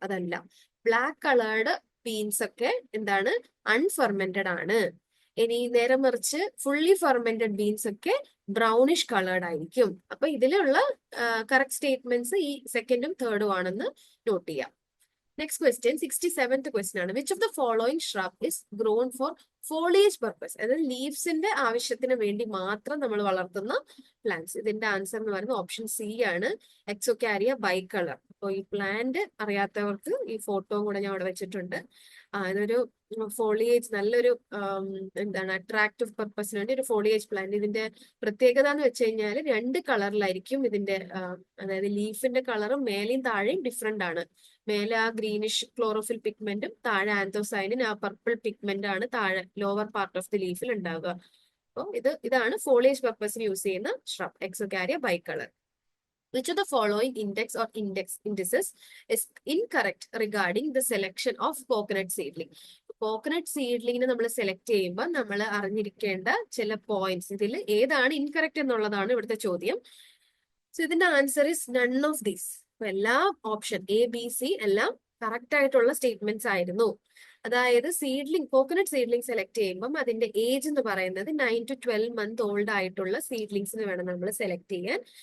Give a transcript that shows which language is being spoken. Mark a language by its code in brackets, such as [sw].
[ml] അതല്ല, black coloured beans ഒക്കെ എന്താണ്? അൺഫെർമെന്റഡ് ആണ്. ഇനി നേരെ മറിച്ച് ഫുള്ളി ഫെർമെന്റഡ് ബീൻസ് ഒക്കെ ബ്രൗണിഷ് കളേർഡ് ആയിരിക്കും. അപ്പൊ ഇതിലുള്ള കറക്റ്റ് സ്റ്റേറ്റ്മെന്റ്സ് ഈ സെക്കൻഡും തേർഡും ആണെന്ന് നോട്ട് ചെയ്യാം. നെക്സ്റ്റ് ക്വസ്റ്റ്യൻ 67th ക്വസ്റ്റ്യൻ ആണ്. [en] Which of the following shrub is grown for foliage purpose? [ml] അതായത് ലീവ്സിന്റെ ആവശ്യത്തിന് വേണ്ടി മാത്രം നമ്മൾ വളർത്തുന്ന പ്ലാന്റ്സ്. ഇതിന്റെ ആൻസർ എന്ന് പറയുന്നത് ഓപ്ഷൻ സി ആണ്, എക്സോകാരിയ ബൈകളർ. അപ്പോൾ ഈ പ്ലാന്റ് അറിയാത്തവർക്ക് ഈ ഫോട്ടോ കൂടെ ഞാൻ അവിടെ വെച്ചിട്ടുണ്ട്. ഇതൊരു ഫോളിയേജ്, നല്ലൊരു എന്താണ് അട്രാക്റ്റീവ് പർപ്പസിന് വേണ്ടി ഒരു ഫോളിയേജ് പ്ലാന്റ്. ഇതിന്റെ പ്രത്യേകത എന്ന് വെച്ച് കഴിഞ്ഞാൽ 2 കളറിലായിരിക്കും ഇതിന്റെ അതായത് ലീഫിന്റെ കളറും മേലെയും താഴെയും ഡിഫറെന്റ് ആണ്. മേലെ ആ ഗ്രീനിഷ് ക്ലോറോഫിൽ പിഗ്മെന്റും താഴെ ആന്തോസൈനിൻ ആ പർപ്പിൾ പിഗ്മെന്റ് ആണ് താഴെ [en] lower part of the [ml] ലീഫിൽ ഉണ്ടാവുക. അപ്പോൾ ഇതാണ് ഫോളിയേജ് പർപ്പസിന് യൂസ് ചെയ്യുന്ന shrub, എക്സോകാരിയ ബൈകളർ. [en] Which of the following index or indices is incorrect regarding the selection of coconut seedling? [ml] Coconut സീഡ്ലിങ്ങിനെ നമ്മൾ സെലക്ട് ചെയ്യുമ്പോൾ നമ്മൾ അറിഞ്ഞിരിക്കേണ്ട ചില പോയിന്റ്സ്, ഇതിൽ ഏതാണ് ഇൻകറക്റ്റ് എന്നുള്ളതാണ് ഇവിടുത്തെ ചോദ്യം. സോ ഇതിന്റെ [en] Answer is none of these. [ml] എല്ലാ ഓപ്ഷൻ എ, ബി, സി എല്ലാം കറക്റ്റ് ആയിട്ടുള്ള സ്റ്റേറ്റ്മെന്റ്സ് ആയിരുന്നു. അതായത് കോക്കനട്ട് സീഡ്ലിംഗ് സെലക്ട് ചെയ്യുമ്പോൾ അതിന്റെ ഏജ് എന്ന് പറയുന്നത് 9 to 12 month ഓൾഡ് ആയിട്ടുള്ള സീഡ്ലിങ്സിന് വേണം നമ്മൾ സെലക്ട് ചെയ്യാൻ.